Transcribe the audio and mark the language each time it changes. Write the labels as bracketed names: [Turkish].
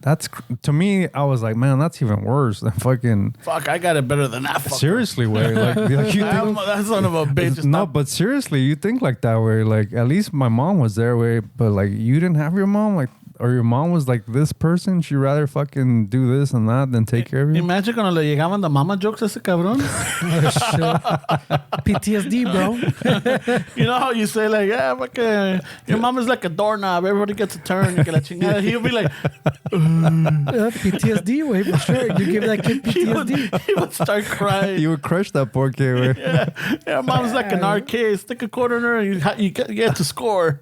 [English] That's, to me, I was like, man, that's even worse than fucking. Fuck, I got it better than that. Fucker. Seriously, way. Like you think, that son of a bitch. No, but seriously, you think like that, way. Like, at least my mom was there, way. But like, you didn't have your mom, like. Or your mom was like this person, she'd rather fucking do this and that than take care of you. [Spanish] Imagine cuando le llegaban the mama jokes a ese cabrón. [English] Oh, shit. PTSD, bro. You know how you say like, yeah, fucking, your mom is like a doorknob. Everybody gets a turn. You que la chingada. He'll be like, PTSD, way, for sure. You give that kid PTSD. he would start crying. You would crush that poor kid, way. Yeah, mom's like an arcade. Stick a quarter in her and you get to score.